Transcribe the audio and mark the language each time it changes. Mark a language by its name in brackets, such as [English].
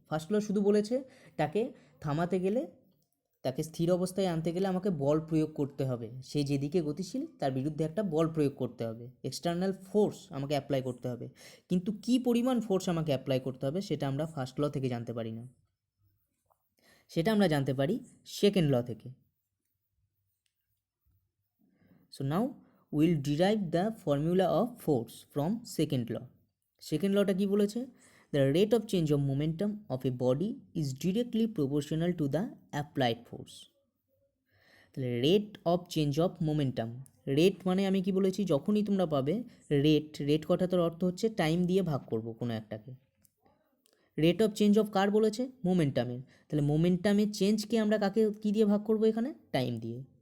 [Bangla] First ল শুধু বলেছে তাকে থামাতে গেলে, তাকে স্থির অবস্থায় আনতে গেলে আমাকে বল প্রয়োগ করতে হবে, সে যেদিকে গতিশীল তার বিরুদ্ধে একটা বল প্রয়োগ করতে হবে, এক্সটার্নাল ফোর্স আমাকে অ্যাপ্লাই করতে হবে। কিন্তু কী পরিমাণ ফোর্স আমাকে অ্যাপ্লাই করতে হবে সেটা আমরা ফার্স্ট ল থেকে জানতে পারি না, সেটা আমরা জানতে পারি সেকেন্ড ল থেকে। [English] So now we'll derive the formula of force from second law. [Bangla] Second lawটা কি বলেছে? [English] The rate of change of momentum of a body is directly proportional to the applied force. [Bangla] তাহলে rate of change of momentum, rate মানে আমি কি বলেছি, যখনই তোমরা পাবে রেট কথাটার অর্থ হচ্ছে টাইম দিয়ে ভাগ করব কোনো একটাকে। রেট অফ চেঞ্জ অফ কার বলেছে? মোমেন্টামের। তাহলে মোমেন্টামের চেঞ্জকে আমরা কাকে কী দিয়ে ভাগ করব এখানে? টাইম দিয়ে।